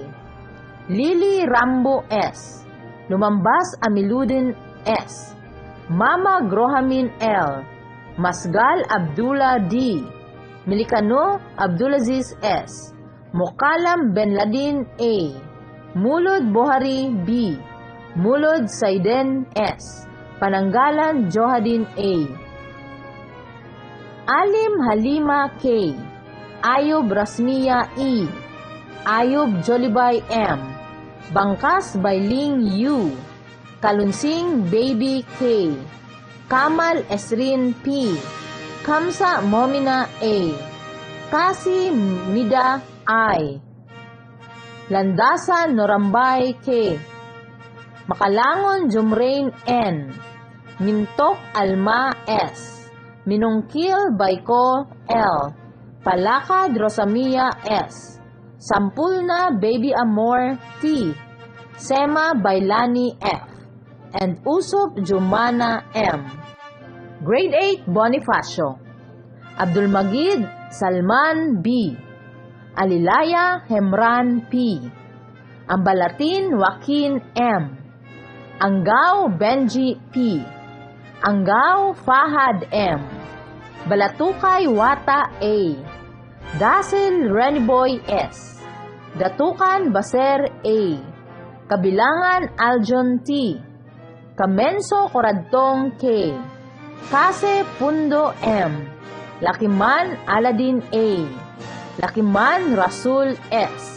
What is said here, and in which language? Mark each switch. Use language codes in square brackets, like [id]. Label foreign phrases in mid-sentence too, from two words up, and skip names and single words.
[en] Lili Rambo S. Lumambas Amiludin S. Mama Grohamin L. Masgal Abdullah D. Milikano Abdulaziz S. Mukalam Ben Laden A. Mulod Bohari B. Mulod Saiden S. Pananggalan Johadin A. Alim Halima K. Ayub Rasmiya E. Ayub Jolibay M. Bangkas Bailing U. Kalunsing Baby K. Kamal Esrin P. Kamsa Momina A. Kasi Mida I. Landasan Norambay K. Makalangon Jumrain N. Mintok Alma S. Minungkil Baiko L. Palakad Rosamia S. Sampulna Baby Amor T. Sema Bailani F. and Usop Jumana M. Grade 8 Bonifacio. Abdul Magid Salman B. Alilaya Hemran P. Ambalatin Joaquin M. Anggaw Benji P. Anggaw Fahad M. Balatukay Wata A. Dasil Reniboy S. Datukan Baser A. Kabilangan Aljon T. Kamenso Coradtong K. Kase Pundo M. Lakiman Aladin A. Lakiman Rasul S.